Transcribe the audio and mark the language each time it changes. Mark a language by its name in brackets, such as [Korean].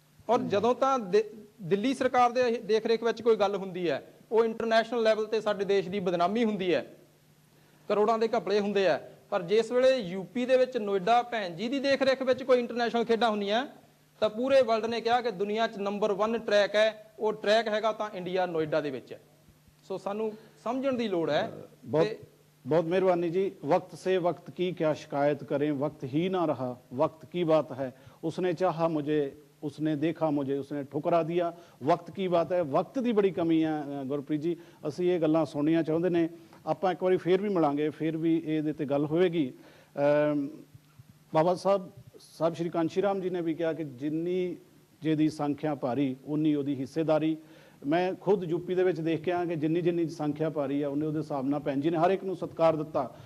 [Punjabi] ਔਰ ਜਦੋਂ ਤਾਂ ਦਿੱਲੀ ਸਰਕਾਰ ਦੇ ਦੇਖ ਰੇਖ ਵਿੱਚ ਕੋਈ ਗੱਲ ਹੁੰਦੀ ਹੈ, ਉਹ ਇੰਟਰਨੈਸ਼ਨਲ ਲੈਵਲ ਤੇ ਸਾਡੇ ਦੇਸ਼ ਦੀ ਬਦਨਾਮੀ ਹੁੰਦੀ ਹੈ, ਕਰੋੜਾਂ ਦੇ ਘਪਲੇ ਹੁੰਦੇ ਆ। ਪਰ ਜਿਸ ਵੇਲੇ ਯੂਪੀ ਦੇ ਵਿੱਚ ਨੋਇਡਾ ਭੈਣ ਜੀ ਦੀ ਦੇਖ ਰੇਖ ਵਿੱਚ ਕੋਈ ਇੰਟਰਨੈਸ਼ਨਲ ਖੇਡਾਂ ਹੁੰਦੀਆਂ, ਤਾਂ ਪੂਰੇ ਵਰਲਡ ਨੇ ਕਿਹਾ ਕਿ ਦੁਨੀਆ 'ਚ ਨੰਬਰ 1 ਟਰੈਕ ਹੈ, ਉਹ ਟਰੈਕ ਹੈਗਾ ਤਾਂ ਇੰਡੀਆ ਨੋਇਡਾ ਦੇ ਵਿੱਚ ਹੈ। ਸੋ ਸਾਨੂੰ ਸਮਝਣ ਦੀ ਲੋੜ ਹੈ। [Hindi] बहुत मेहरबानी जी। वक्त से वक्त की क्या शिकायत करें, वक्त ही ना रहा, वक्त की बात है। उसने चाहा मुझे, उसने देखा मुझे, उसने ठुकरा दिया, वक्त की बात है। वक्त की बड़ी कमी है गुरप्रीत जी। [Punjabi] ਅਸੀਂ ਇਹ ਗੱਲਾਂ ਸੁਣਨੀਆਂ ਚਾਹੁੰਦੇ ਨੇ। ਆਪਾਂ ਇੱਕ ਵਾਰੀ ਫੇਰ ਵੀ ਮਿਲਾਂਗੇ, ਫੇਰ ਵੀ ਇਹਦੇ ਤੇ ਗੱਲ ਹੋਵੇਗੀ। ਬਾਬਾ ਸਾਹਿਬ ਸ਼੍ਰੀ ਕਾਂਸ਼ੀ ਰਾਮ ਜੀ ਨੇ ਵੀ ਕਿਹਾ ਕਿ ਜਿੰਨੀ ਜਿਹਦੀ ਸੰਖਿਆ ਭਾਰੀ ਉਨੀ ਉਹਦੀ ਹਿੱਸੇਦਾਰੀ। ਮੈਂ ਖੁਦ ਯੂਪੀ ਦੇ ਵਿੱਚ ਦੇਖ ਕੇ ਆਇਆ ਕਿ ਜਿੰਨੀ ਸੰਖਿਆ ਭਾਰੀ ਆ ਉਹਦੇ ਹਿਸਾਬ ਨਾਲ ਭੈਣ ਜੀ ਨੇ ਹਰ ਇੱਕ ਨੂੰ ਸਤਿਕਾਰ ਦਿੱਤਾ।